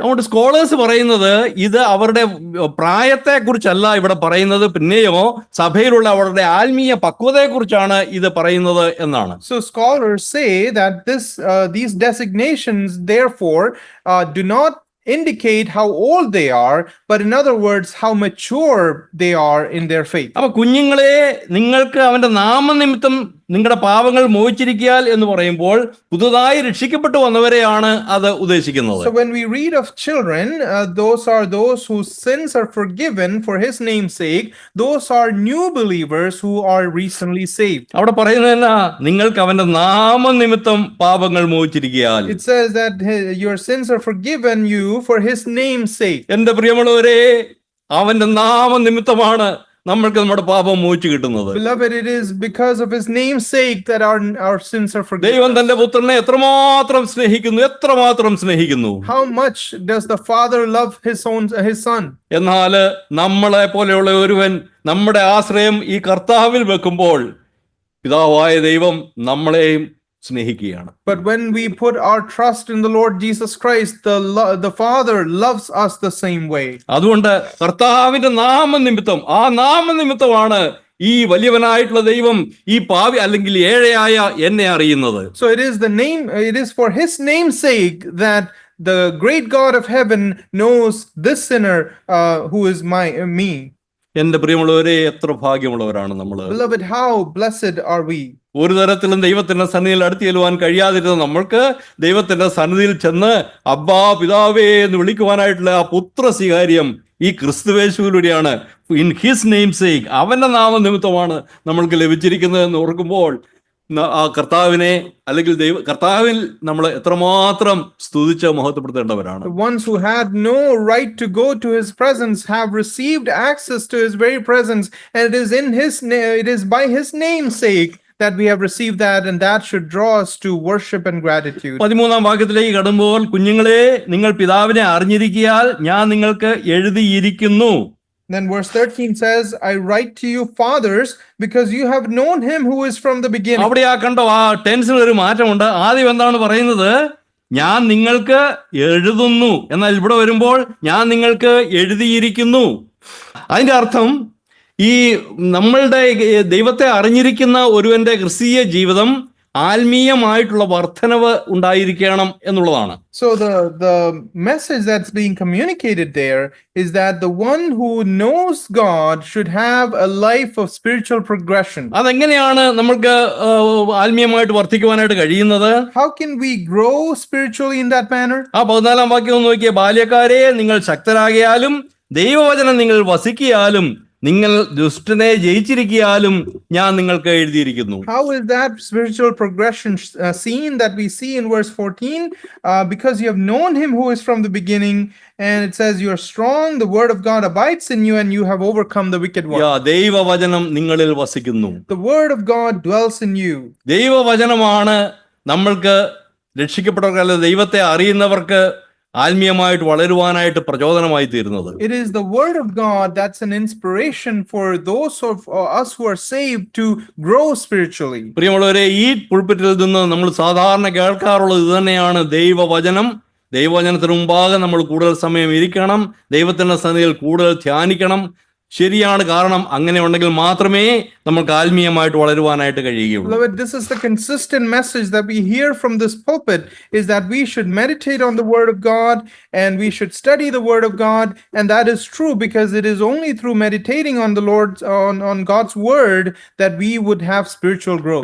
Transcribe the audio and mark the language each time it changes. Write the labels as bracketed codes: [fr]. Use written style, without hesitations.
[ml] അതുകൊണ്ട് സ്കോളേഴ്സ് പറയുന്നത് ഇത് അവരുടെ പ്രായത്തെ കുറിച്ചല്ല ഇവിടെ പറയുന്നത്, പിന്നെയോ സഭയിലുള്ള അവരുടെ ആത്മീയ പക്വതയെ കുറിച്ചാണ് ഇത് പറയുന്നത് എന്നാണ്. [en] So scholars say that these designations therefore do not indicate how old they are, but in other words, how mature they are in their faith. [ml] അപ്പൊ കുഞ്ഞുങ്ങളെ, നിങ്ങൾക്ക് അവന്റെ നാമനിമിത്തം നിങ്ങളുടെ പാപങ്ങൾ മോചിച്ചിരിക്കാൻ എന്ന് പറയുമ്പോൾ പുതുതായി രക്ഷിക്കപ്പെട്ടു വന്നവരെയാണ് അത് ഉദ്ദേശിക്കുന്നത്. [en] So when we read of children, those are those whose sins are forgiven for his name's sake. Those are new believers who are recently saved. [ml] അവിടെ പറയുന്നതല്ല, നിങ്ങൾക്ക് അവന്റെ നാമനിമിത്തം പാപങ്ങൾ മോചിച്ചിരിക്കാൻ. [en] It says that your sins are forgiven you for his name's sake. [ml] എന്റെ പ്രിയമുള്ളവരെ, അവന്റെ നാമനിമിത്തമാണ് നമ്മൾക്ക് നമ്മുടെ പാപം മോചിച്ചു കിട്ടുന്നത്. [en] Beloved, it is because of his name's sake that our sins are forgiven. [ml] ദൈവം തന്റെ പുത്രനെ എത്രമാത്രം സ്നേഹിക്കുന്നു. [en] How much does the Father love his son? [ml] എന്നാൽ നമ്മളെ പോലെയുള്ള ഒരുവൻ നമ്മുടെ ആശ്രയം ഈ കർത്താവിൽ വെക്കുമ്പോൾ പിതാവായ ദൈവം നമ്മളെയും സ്നേഹിക്കുകയാണ്. [en] But when we put our trust in the Lord Jesus Christ, the Father loves us the same way. [ml] അതുകൊണ്ട് കർത്താവിന്റെ നാമനിമിത്തം, ആ നാമനിമിത്തമാണ് ഈ വലിയവനായിട്ടുള്ള ദൈവം ഈ പാവി അല്ലെങ്കിൽ ഏഴയായ എന്നെ അറിയുന്നത്. [en] So it is for his name's sake that the great God of heaven knows this sinner who is me. [ml] എന്റെ പ്രിയമുള്ളവരെ, എത്ര ഭാഗ്യമുള്ളവരാണ് നമ്മൾ. [en] Beloved, how blessed are we. [ml] ഒരു തരത്തിലും ദൈവത്തിന്റെ സന്നിധിയിൽ അടുത്ത് ചെല്ലുവാൻ കഴിയാതിരുന്ന നമ്മൾക്ക് ദൈവത്തിന്റെ സന്നിധിയിൽ ചെന്ന് അബ്ബാ പിതാവേ എന്ന് വിളിക്കുവാനായിട്ടുള്ള ആ പുത്ര സ്വീകാര്യം ഈ ക്രിസ്തുവേശുവിലൂടെയാണ്. [en] in his name sake, [ml] അവന്റെ നാമനിമിത്തമാണ് നമ്മൾക്ക് ലഭിച്ചിരിക്കുന്നത് എന്ന് ഓർക്കുമ്പോൾ ആ കർത്താവിനെ അല്ലെങ്കിൽ കർത്താവിൽ നമ്മൾ എത്രമാത്രം സ്തുതിച്ച് മഹത്വപ്പെടുത്തേണ്ടവരാണ്. [en] The ones who had no right to go to his presence have received access to his very presence, and it is by his name's sake that we have received that, and that should draw us to worship and gratitude. [ml] 13-ാം വാക്യത്തിലേക്ക് കടക്കുമ്പോൾ, കുഞ്ഞുങ്ങളെ നിങ്ങൾ പിതാവിനെ അറിഞ്ഞിരിക്കയാൽ ഞാൻ നിങ്ങൾക്ക് എഴുതിയിരിക്കുന്നു. [en] Then verse 13 says, I write to you fathers because you have known him who is from the beginning. [ml] അവിടെ കണ്ടോ, ആ ടെൻസിന് ഒരു മാറ്റമുണ്ട്. ആദ്യം എന്താണ് പറയുന്നത്? ഞാൻ നിങ്ങൾക്ക് എഴുതുന്നു. എന്നാൽ ഇവിടെ വരുമ്പോൾ ഞാൻ നിങ്ങൾക്ക് എഴുതിയിരിക്കുന്നു. അതിന്റെ അർത്ഥം ഈ നമ്മളുടെ ദൈവത്തെ അറിഞ്ഞിരിക്കുന്ന ഒരുവന്റെ ക്രിസ്തീയ ജീവിതം ആത്മീയമായിട്ടുള്ള വർധനവ് ഉണ്ടായിരിക്കണം എന്നുള്ളതാണ്. [en] So the message that's being communicated there is that the one who knows God should have a life of spiritual progression. [ml] അതെങ്ങനെയാണ് നമ്മൾക്ക് ആത്മീയമായിട്ട് വർദ്ധിക്കുവാനായിട്ട് കഴിയുന്നത്? [en] How can we grow spiritually in that manner? [ml] ആ 14-ാം വാക്യം ഒന്ന് നോക്കിയേ. ബാല്യക്കാരെ, നിങ്ങൾ ശക്തരാകിയാലും ദൈവവചനം നിങ്ങൾ വസിക്കിയാലും നിങ്ങൾ ദുഷ്ടനെ ജയിച്ചിരിക്കാലും ഞാൻ നിങ്ങൾക്ക് എഴുതിയിരിക്കുന്നു. [en] How is that spiritual progression seen that we see in verse 14? Because you have known him who is from the beginning, and it says you are strong, the word of God abides in you, and you have overcome the wicked one. [ml] ദൈവവചനം നിങ്ങളിൽ വസിക്കുന്നു. [en] The word of God dwells in you. [ml] ദൈവവചനമാണ് നമ്മൾക്ക് രക്ഷിക്കപ്പെട്ടവർക്ക്, ദൈവത്തെ അറിയുന്നവർക്ക് ആത്മീയമായിട്ട് വളരുവാനായിട്ട് പ്രചോദനമായി തീരുന്നത്. [en] It is the word of God that's an inspiration for those of us who are saved to grow spiritually. [ml] പ്രിയമുള്ളവരെ, ഈ പുൾപിറ്റിൽ നിന്ന് നമ്മൾ സാധാരണ കേൾക്കാറുള്ളത് ഇത് തന്നെയാണ്. ദൈവവചനത്തിന് മുമ്പാകെ നമ്മൾ കൂടുതൽ സമയം ഇരിക്കണം, ദൈവത്തിന്റെ സന്നിധിയിൽ കൂടുതൽ ധ്യാനിക്കണം. ശരിയാണ്, കാരണം അങ്ങനെ ഉണ്ടെങ്കിൽ മാത്രമേ നമുക്ക് ആത്മീയമായിട്ട് വളരുവാനായിട്ട് കഴിയുകയുള്ളൂ. [en] Beloved, this is the consistent message that we hear from this pulpit, is that we should meditate on the word of God and we should study the word of God, and that is true because it is only through meditating on the Lord's on God's word that we would have spiritual growth.